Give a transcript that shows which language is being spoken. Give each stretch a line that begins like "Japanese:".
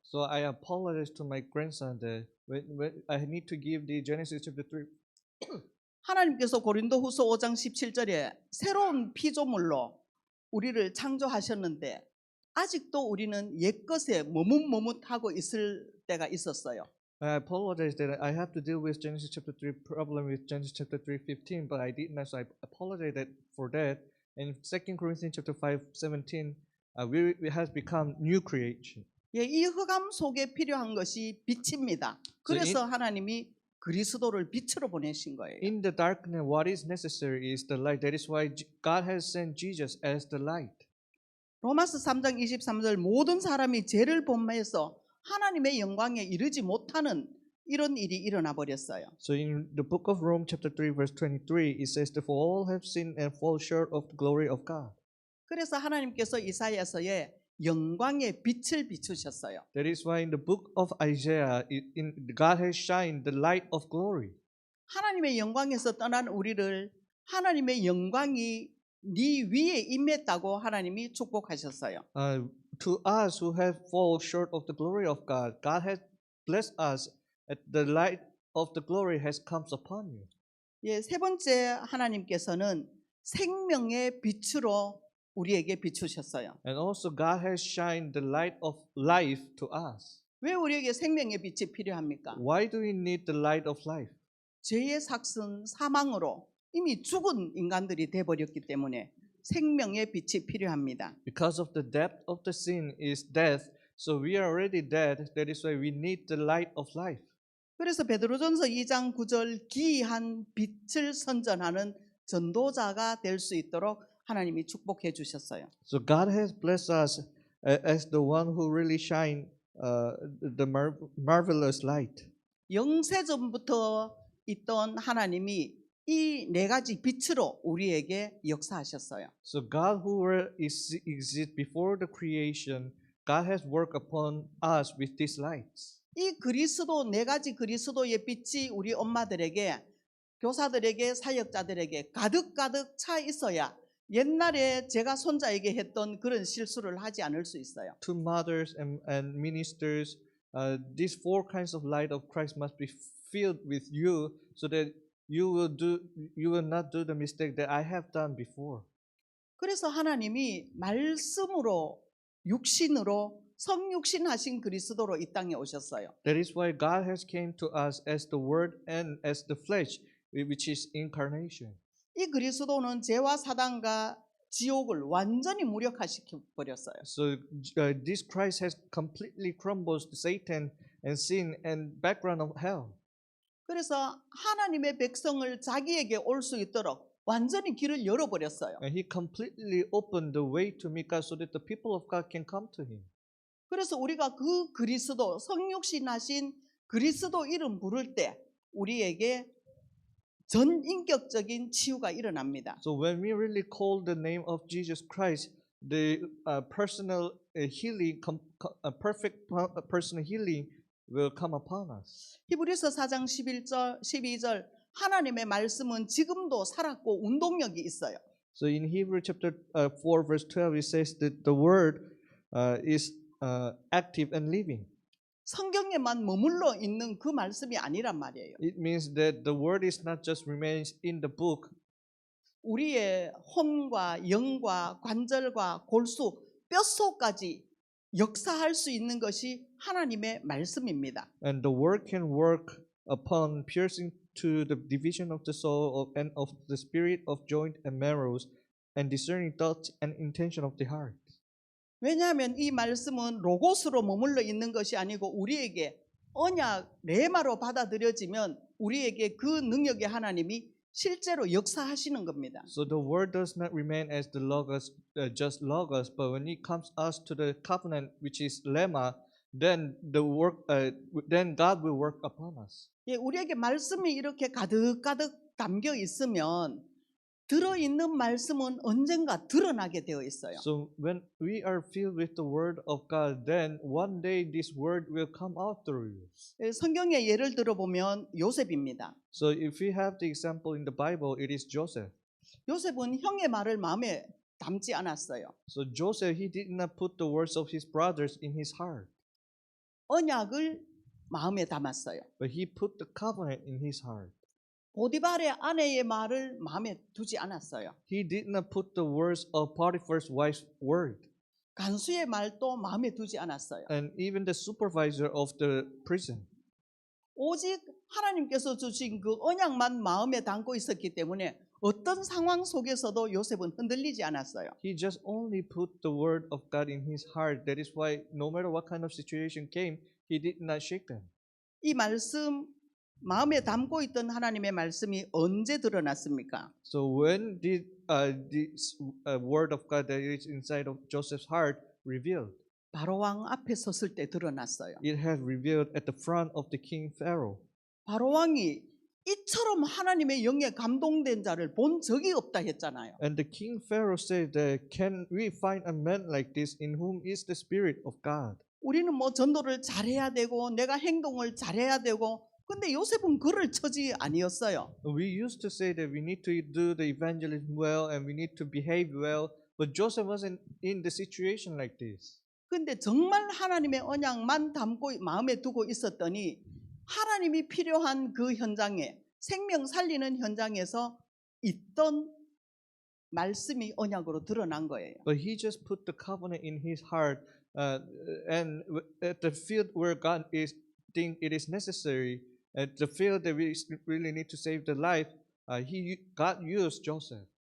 English: So I apologize to my grandson that when I need to give the Genesis chapter 3.
Korean: 하나님께서 고린도후서 5장 17절에 새로운 피조물로 우리를 창조하셨는데 아직도 우리는 옛것에 머뭇머뭇하고 있을 때가 있었어요.
English: I apologize that I have to deal with Genesis chapter 3 problem with Genesis chapter 3:15, but I didn't. So I apologize for that. And 2 Corinthians chapter 5:17, we has become new creation.
Korean: 예, 이 흑암 속에 필요한 것이 빛입니다. 그래서 하나님이 그리스도를 빛으로 보내신 거예요.
English: In the darkness, what is necessary is the light. That is why God has sent Jesus as the light.
Korean: 로마서 3장 23절 모든 사람이 죄를 범해서 하나님의 영광에 이르지 못하는 이런 일이 일어나 버렸어요.
English: So in the book of Rome chapter 3 verse 23 it says that for all have sinned and fall short of the glory of God.
Korean: 그래서 하나님께서 이사야서에 영광의 빛을 비추셨어요.
English: That is why in the book of Isaiah God has shined the light of glory.
Korean: 하나님의 영광에서 떠난 우리를 하나님의 영광이 네 위에 임했다고 하나님이 축복하셨어요.
English: To us who have fallen short of the glory of God, God has blessed us that the light of the glory has come upon you.
Korean: 예, 세 번째 하나님께서는 생명의 빛으로 우리에게 비추셨어요.
English: And also God has shined the light of life to us.
Korean: 왜 우리에게 생명의 빛이 필요합니까?
English: Why do we need the light of life?
Korean: 죄의 삭슨 사망으로 이미 죽은 인간들이 돼 버렸기 때문에 생명의 빛이 필요합니다.
English: Because of the depth of the sin is death, so we are already dead. That is why we need the light of life.
Korean: 그래서 베드로전서 2장 9절 기이한 빛을 선전하는 전도자가 될 수 있도록 하나님이 축복해 주셨어요.
English: So God has blessed us as the one who really shine the marvelous light.
Korean: 영세전부터 있던 하나님이 이 네 가지 빛으로 우리에게 역사하셨어요.
English: So God who exists before the creation, God has worked upon us with these lights.
Korean: 이 그리스도 네 가지 그리스도의 빛이 우리 엄마들에게 교사들에게 사역자들에게 가득가득 차 있어야 옛날에 제가 손자에게 했던 그런 실수를 하지 않을 수 있어요.
English: To mothers and ministers, these four kinds of light of Christ must be filled with you, so that you will not do the mistake that I have done before.
Korean: 그래서 하나님이 말씀으로 육신으로 성육신하신 그리스도로 이 땅에 오셨어요.
English: That is why God has came to us as the Word and as the flesh, which is incarnation.
Korean: 이 그리스도는 죄와 사단과 지옥을 완전히 무력화시켜 버렸어요.
English: So this Christ has completely crumbled Satan and sin and background of hell.
Korean: 그래서 하나님의 백성을 자기에게 올 수 있도록 완전히 길을 열어버렸어요.
English: And he completely opened the way to meet God so that the people of God can come to him.
Korean: 그래서 우리가 그 그리스도 성육신하신 그리스도 이름 부를 때 우리에게 전 인격적인 치유가 일어납니다.
English: So when we really call the name of Jesus Christ, the personal healing, perfect personal healing will come upon us.
Korean: 히브리서 4장 12절 하나님의 말씀은 지금도 살았고 운동력이 있어요.
English: So in Hebrew chapter 4 verse 12 it says that the word is active and living.
Korean: 성경에만 머물러 있는 그 말씀이 아니란 말이에요.
English: It means that the word is not just remains in the book.
Korean: 우리의 혼과 영과 관절과 골수, 뼛속까지 역사할 수 있는 것이 하나님의 말씀입니다.
English: And the word can work upon piercing to the division of the soul and of the spirit of joint and marrows and discerning thoughts and intention of the heart.
Korean: 왜냐하면 이 말씀은 로고스로 머물러 있는 것이 아니고 우리에게 언약 레마로 받아들여지면 우리에게 그 능력의 하나님이 실제로 역사하시는 겁니다.
English: So the word does not remain as the logos, just logos, but when it comes us to the covenant, which is lemma, then then God will work upon us.
Korean: 예, 우리에게 말씀이 이렇게 가득가득 담겨 있으면 들어있는 말씀은 언젠가 드러나게 되어 있어요.
English: So when we are filled with the word of God, then one day this word will come out through you.
Korean: 예, 성경의 예를 들어보면 요셉입니다.
English: So if we have the example in the Bible, it is Joseph.
Korean: 요셉은 형의 말을 마음에 담지 않았어요.
English: So Joseph, he did not put the words of his brothers in his heart,
Korean: 언약을 마음에 담았어요.
English: but he put the covenant in his heart.
Korean: 보디발의 아내의 말을 마음에 두지 않았어요.
English: He did not put the words of Potiphar's wife's word.
Korean: 간수의 말도 마음에 두지 않았어요.
English: And even the supervisor of the prison.
Korean: 오직 하나님께서 주신 그 언약만 마음에 담고 있었기 때문에 어떤 상황 속에서도 요셉은 흔들리지 않았어요.
English: He just only put the word of God in his heart. That is why no matter what kind of situation came, he did not shake them.
Korean: 이 말씀 마음에 담고 있던 하나님의 말씀이 언제 드러났습니까?
English: So when did this word of God that is inside of Joseph's heart revealed?
Korean: 바로 왕 앞에 섰을 때 드러났어요.
English: It had revealed at the front of the king Pharaoh.
Korean: 바로 왕이 이처럼 하나님의 영에 감동된 자를 본 적이 없다 했잖아요.
English: And the king Pharaoh said that, can we find a man like this in whom is the spirit of God?
Korean: 우리는 뭐 전도를 잘해야 되고 내가 행동을 잘해야 되고 근데 요셉은 그럴 처지 아니었어요.
English: We used to say that we need to do the evangelism well and we need to behave well, but Joseph wasn't in the situation like this.
Korean: 근데 정말 하나님의 언약만 담고 마음에 두고 있었더니 하나님이 필요한 그 현장에 생명 살리는 현장에서 있던 말씀이 언약으로 드러난 거예요.
English: But he just put the covenant in his heart, and at the field where God is think it is necessary, at the field that we really need to save the life, God used Joseph.